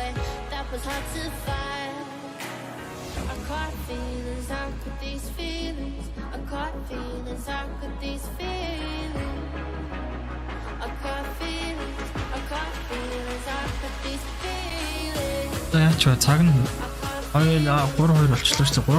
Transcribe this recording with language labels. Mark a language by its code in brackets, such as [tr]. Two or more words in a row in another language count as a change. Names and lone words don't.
[en] That was hard to find. I caught feelings, how could these feelings? I caught feelings, how could these feelings? I caught feelings, I caught feelings, how could these feelings? [mn] За яач вэ цаг нь 3-2 болчихлоо шүү дээ.